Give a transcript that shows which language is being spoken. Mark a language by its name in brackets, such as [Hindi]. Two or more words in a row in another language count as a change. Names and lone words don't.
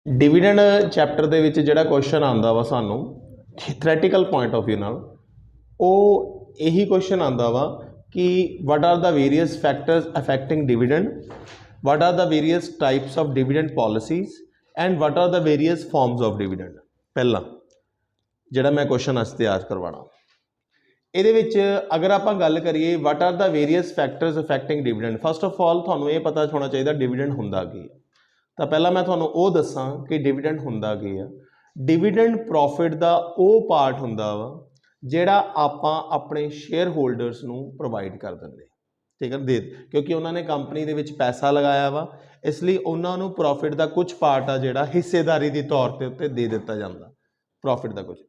[English] dividend chapter [Punjabi] ਦੇ ਵਿੱਚ ਜਿਹੜਾ ਕੁਐਸਚਨ ਆਂਦਾ ਵਾ ਸਾਨੂੰ [English] theoretical point of view [Punjabi] ਨਾਲ ਉਹ ਇਹੀ ਕੁਐਸਚਨ ਆਂਦਾ ਵਾ ਕਿ [English] what are the various factors affecting dividend, what are the various types of dividend policies and what are the various forms of dividend। [Punjabi] ਪਹਿਲਾ ਜਿਹੜਾ ਮੈਂ ਕੁਐਸਚਨ ਅੱਜ ਤਿਆਰ ਕਰਵਾਣਾ ਇਹਦੇ ਵਿੱਚ ਅਗਰ ਆਪਾਂ ਗੱਲ ਕਰੀਏ [English] what are the various factors affecting dividend, first of all [Punjabi] ਤੁਹਾਨੂੰ ਇਹ ਪਤਾ ਹੋਣਾ ਚਾਹੀਦਾ ਡਿਵੀਡੈਂਡ ਹੁੰਦਾ ਕੀ ਹੈ। ਤਾਂ ਪਹਿਲਾਂ ਮੈਂ ਤੁਹਾਨੂੰ ਉਹ ਦੱਸਾਂ ਕਿ ਡਿਵੀਡੈਂਡ ਹੁੰਦਾ ਕੀ ਆ। ਡਿਵੀਡੈਂਡ ਪ੍ਰੋਫਿਟ ਦਾ ਉਹ ਪਾਰਟ ਹੁੰਦਾ ਵਾ ਜਿਹੜਾ ਆਪਾਂ ਆਪਣੇ [English] share holders [Punjabi] ਨੂੰ ਪ੍ਰੋਵਾਈਡ ਕਰ ਦਿੰਦੇ, ਠੀਕ ਹੈ, ਦੇ ਕਿਉਂਕਿ ਉਹਨਾਂ ਨੇ ਕੰਪਨੀ ਦੇ ਵਿੱਚ ਪੈਸਾ ਲਗਾਇਆ ਵਾ, ਇਸ ਲਈ ਉਹਨਾਂ ਨੂੰ ਪ੍ਰੋਫਿਟ ਦਾ ਕੁਝ ਪਾਰਟ ਆ ਜਿਹੜਾ ਹਿੱਸੇਦਾਰੀ ਦੇ ਤੌਰ ਤੇ ਉੱਤੇ ਦੇ ਦਿੱਤਾ ਜਾਂਦਾ, ਪ੍ਰੋਫਿਟ ਦਾ ਕੁਝ।